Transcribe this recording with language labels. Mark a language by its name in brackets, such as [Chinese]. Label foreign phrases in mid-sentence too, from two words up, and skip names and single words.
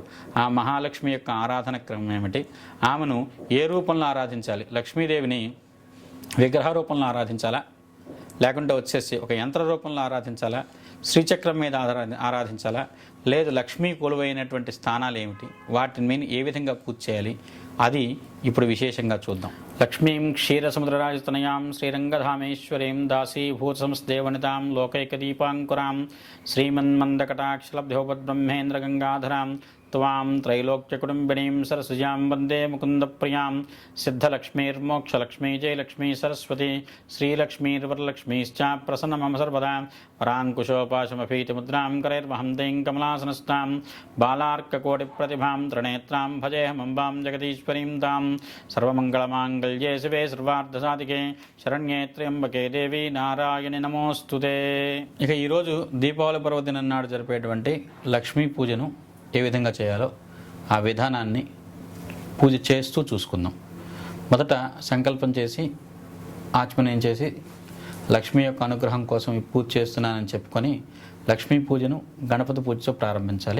[Telugu] ఆ మహాలక్ష్మి యొక్క ఆరాధన క్రమం ఏమిటి, ఆమెను ఏ రూపంలో ఆరాధించాలి, లక్ష్మీదేవిని విగ్రహ రూపంలో ఆరాధించాలా లేకుంటే వచ్చేసి ఒక యంత్ర రూపంలో ఆరాధించాలా, శ్రీచక్రం మీద ఆరాధించాలా, లేదు లక్ష్మీ కొలువైనటువంటి స్థానాలు ఏమిటి, వాటిని మీద ఏ విధంగా పూజ చేయాలి, అది ఇప్పుడు విశేషంగా చూద్దాం. [Sanskrit] లక్ష్మీం క్షీరసముద్రరాజతనయాం శ్రీరంగధామేశ్వరీం దాసీభూత సంస్థేవనితాం లోకైకదీపాంకురాం శ్రీమన్మందకటాక్షలబ్ధోపద్బ్రహ్మేంద్ర గంగాధరాం त्वां त्रैलोक्यकुटुम्बिनीं सरसिजां वन्दे मुकुन्दप्रियां सिद्धलक्ष्मीर्मोक्षलक्ष्मी जयलक्ष्मी सरस्वती श्रीलक्ष्मीर्वरलक्ष्मीश्च प्रसन्न मम सर्वदा वराङ्कुशोपाशमफीतिमुद्रां करैर्वहं दें कमलासनस्तां बालार्ककोटिप्रतिभां त्रिनेत्रां भजेऽहमम्बां जगदीश्वरीं तां सर्वमङ्गलमाङ्गल्ये शिवे सर्वार्धसाधिके శరణ్యే త్ర్యంబకే దేవి నారాయణి నమోస్తుతే. [Telugu] ఇక ఈరోజు దీపావళి పర్వదినం నాడు జరిపేటువంటి లక్ష్మీ పూజను ఏ విధంగా చేయాలో ఆ విధానాన్ని పూజ చేస్తూ చూసుకుందాం. మొదట సంకల్పం చేసి ఆచమనం చేసి లక్ష్మీ యొక్క అనుగ్రహం కోసం ఈ పూజ చేస్తున్నానని చెప్పుకొని లక్ష్మీ పూజను గణపతి పూజతో ప్రారంభించాలి.